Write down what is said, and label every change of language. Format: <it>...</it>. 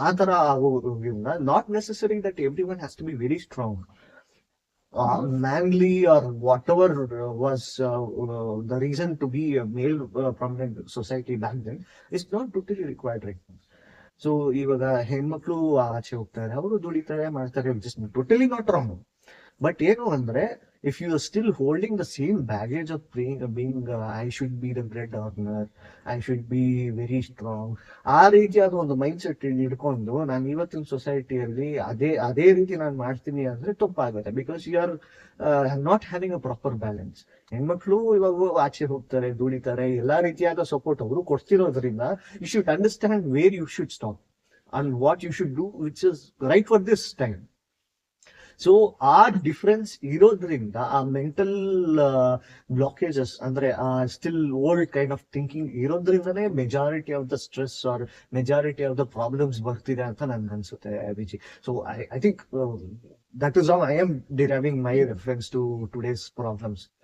<kn>Adara agoginda,</kn> <en>not necessary that everyone has to be very strong, manly, or whatever was the reason to be a male prominent society back then is not totally required right now.</en> <kn>So ಇವಾಗ ಹೆಣ್ಮಕ್ಳು ಆಚೆ ಹೋಗ್ತಾರೆ, ಅವರು ದುಡಿತಾರೆ, ಮಾಡ್ತಾರೆ,</kn> <en>Totally not wrong. But</en> <kn>ಏನು ಅಂದ್ರೆ,</kn> <en>if you are still holding the same baggage of being I should be the bread earner, I should be very strong,</en> <kn>ಆ ರೀತಿಯಾದ ಒಂದು ಮೈಂಡ್ ಸೆಟ್ ಹಿಡ್ಕೊಂಡು ನಾನು ಇವತ್ತಿನ ಸೊಸೈಟಿಯಲ್ಲಿ ಅದೇ ರೀತಿ ನಾನು ಮಾಡ್ತೀನಿ ಅಂದ್ರೆ ತಪ್ಪಾಗುತ್ತೆ.</kn> <en>Because you are not having a proper balance.</en> <kn>ಹೆಣ್ಮಕ್ಳು ಇವಾಗ ಆಚೆ ಹೋಗ್ತಾರೆ, ದುಡಿತಾರೆ, ಎಲ್ಲಾ ರೀತಿಯಾದ ಸಪೋರ್ಟ್ ಅವರು ಕೊಡ್ತಿರೋದ್ರಿಂದ</kn> <en>You should understand where you should stop and what you should do which is right for this time.</en> <kn>So ಆ ಡಿಫರೆನ್ಸ್ ಇರೋದ್ರಿಂದ ಆ ಮೆಂಟಲ್ ಬ್ಲಾಕೇಜಸ್ ಅಂದ್ರೆ</kn> <en>still old kind of thinking</en> <kn>ಇರೋದ್ರಿಂದನೇ</kn> <en>majority of the stress or majority of the problems</en> <kn>ಬರ್ತಿದೆ ಅಂತ ನನ್ಗೆ ಅನ್ಸುತ್ತೆ Viji.</kn> <en>So I think that is how I am deriving my reference to today's problems.</en>